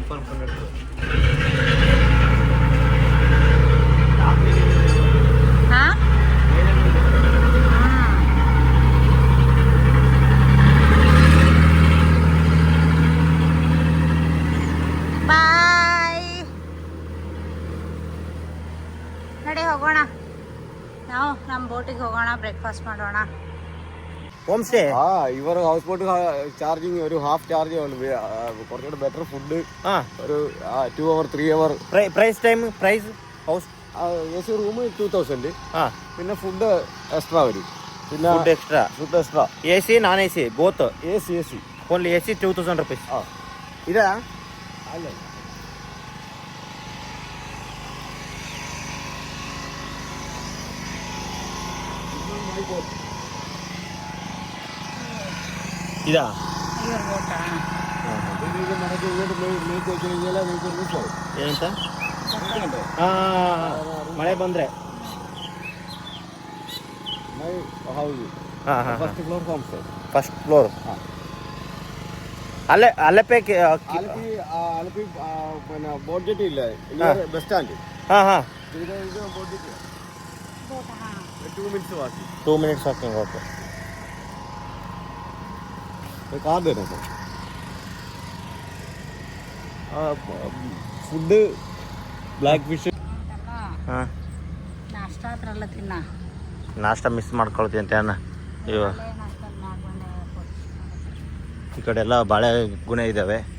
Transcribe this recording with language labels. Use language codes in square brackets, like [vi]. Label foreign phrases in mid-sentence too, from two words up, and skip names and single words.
[kn] ಹಾಂ, ಬಾಯ್. ನಡಿ ಹೋಗೋಣ, ನಾವು ನಮ್ಮ ಬೋಟಿಗೆ ಹೋಗೋಣ, ಬ್ರೇಕ್ಫಾಸ್ಟ್ ಮಾಡೋಣ. [en] Home stay. ഇവർ house boat charging ഒരു half charge കുറച്ചുകൂടെ better food ഒരു 2 hour 3 hour. price time price house AC room 2000. പിന്നെ food extra വരും. പിന്നെ food extra AC non AC both. AC only AC 2000 rupees. ഇതാ [ml] അല്ല, ഇതാ [kn] ಇವ್ರ ಬೋಟಾ? [ml] ഇത് മടക്കി ഇങ്ങോട്ട് നീക്കി വെച്ച് കഴിഞ്ഞാൽ നിങ്ങൾക്ക് മനസ്സിലാവും. [kn] ಏನಂತ? ಮಳೆ ಬಂದರೆ [en] My house first floor home stay. First floor. [ml] അലപ്പേ ആലപ്പി പിന്നെ [en] boat jetty [ml] ഇല്ല, [en] bus stand. ഇത് boat jetty 2 minutes വാക്കി. 2 minutes വാക്കിംഗ്. ഓക്കെ, [ml] കാർഡ് തരാം സാർ. [en] Food black fish. [kn] ಹಾಂ, ನಾಷ್ಟ ಹತ್ರಲ್ಲ ತಿನ್ನ. ನಾಷ್ಟ ಮಿಸ್ ಮಾಡ್ಕೊಳ್ತೀನಿ ಅಂತ ಅಣ್ಣ. ಇವ ಈ ಕಡೆ ಎಲ್ಲ ಬಾಳೆ ಗುಣೆ ಇದ್ದಾವೆ.